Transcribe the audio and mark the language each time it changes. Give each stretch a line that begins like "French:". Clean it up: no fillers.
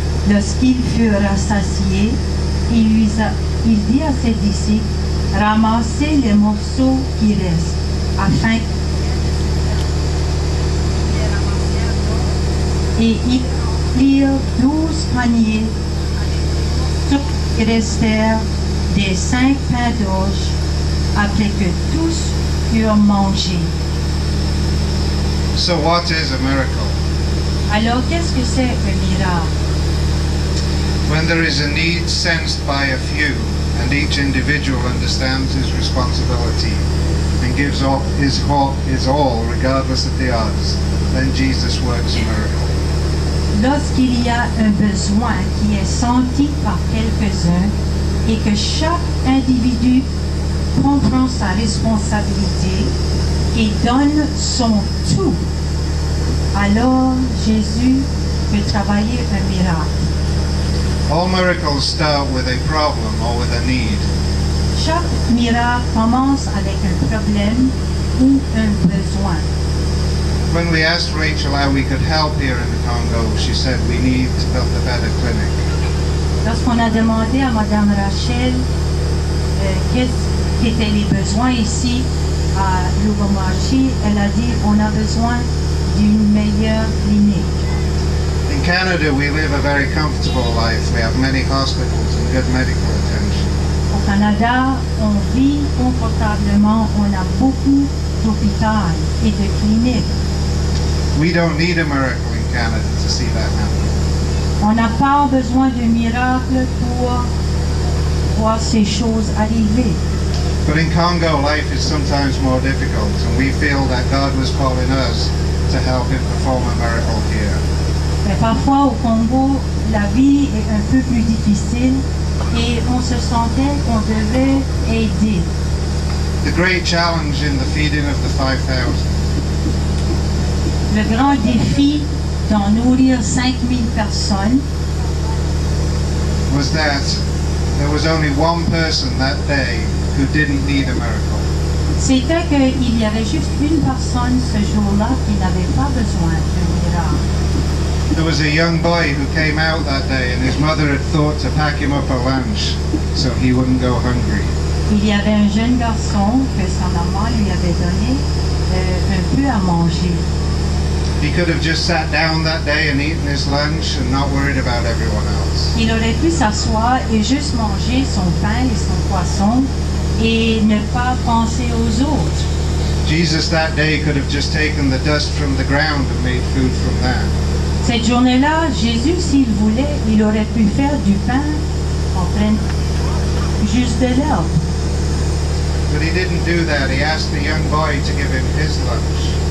French: Lorsqu'ils furent rassasiés, il dit à ses disciples, « Ramassez les morceaux qui restent, afin et ils remplirent 12 paniers avec qui restèrent des 5 pains d'orge, après que tous eurent mangé. »
English: So what is a miracle?
French: Alors, qu'est-ce que c'est un miracle?
English: When there is a need sensed by a few, and each individual understands his responsibility and gives up his all regardless of the odds, then Jesus works a miracle.
French: Lorsqu'il y a un besoin qui est senti par quelques-uns et que chaque individu comprend sa responsabilité et donne son tout, alors Jésus peut travailler un miracle.
English: All miracles start with a problem or with a need.
French: Chaque miracle commence avec un problème ou un besoin.
English: When we asked Rachel how we could help here in the Congo, she said we need to build a better clinic.
French: Lorsqu'on a demandé à Madame Rachel qu'est-ce qu'étaient les besoins ici à Lubumbashi, elle a dit on a besoin d'une meilleure clinique.
English: In Canada, we live a very comfortable life. We have many hospitals and good medical attention.
French: Au Canada, on vit confortablement, on a beaucoup d'hôpitaux et de cliniques.
English: We don't need a miracle in Canada to see that happen.
French: On n'a pas besoin de miracle pour voir ces choses arriver.
English: But in Congo, life is sometimes more difficult, and we feel that God was calling us to help him perform a miracle here.
French: Mais parfois au Congo, la vie est un peu plus difficile et on se sentait qu'on devait aider.
English: The great challenge in the feeding of the 5,000
French: Le grand défi d'en nourrir 5000 personnes,
English: was that there was only one person that day who didn't need a miracle.
French: C'était qu'il y avait juste une personne ce jour-là qui n'avait pas besoin d'un miracle.
English: There was a young boy who came out that day, and his mother had thought to pack him up a lunch so he wouldn't go hungry.
French: Il y avait un jeune garçon que sa maman lui avait donné un peu à manger.
English: He could have just sat down that day and eaten his lunch and not worried about everyone else.
French: Il aurait pu s'asseoir et juste manger son pain et son poisson et ne pas penser aux autres.
English: Jesus that day could have just taken the dust from the ground and made food from that.
French: Cette journée-là, Jésus, s'il voulait, il aurait pu faire du pain en pleine, juste de l'herbe.
English: But he didn't do that. He asked the young boy to give him his lunch.